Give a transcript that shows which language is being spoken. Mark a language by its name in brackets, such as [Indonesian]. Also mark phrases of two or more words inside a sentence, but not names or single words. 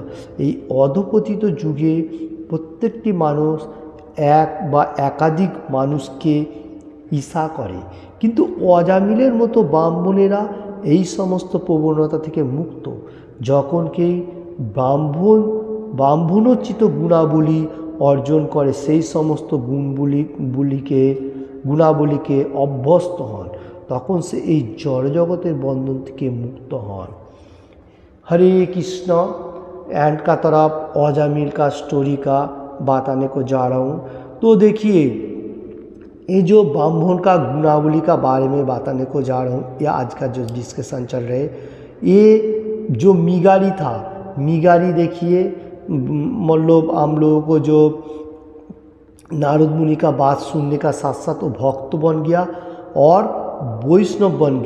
[Bangla] এই অধপতিত যুগে প্রত্যেকটি মানুষ এক বা একাধিক মানুষকে ঈর্ষা করে, কিন্তু অজামিলের মতো ব্রাহ্মণেরা এই সমস্ত প্রবণতা থেকে মুক্ত। যখন কেউ ব্রাহ্মণোচিত গুণাবলী অর্জন করে, সেই সমস্ত গুণাবলীকে অভ্যস্ত হন, তখন সে এই জড়জগতের বন্ধন থেকে মুক্ত হন। [Hindi] हरे कृष्ण। एंड का तरफ अजामिल का स्टोरी का बताने को जा रहा हूँ। तो देखिए, ये जो ब्राह्मण का गुणावली का बारे में बताने को जा रहा हूँ, या आज का जो डिस्कशन चल रहे, ये जो मिगारी था, मिगारी देखिए, मतलब हम लोगों को जो नारद मुनि का बात सुनने का साथ साथ वो भक्त बन गया और वैष्णव बन गया।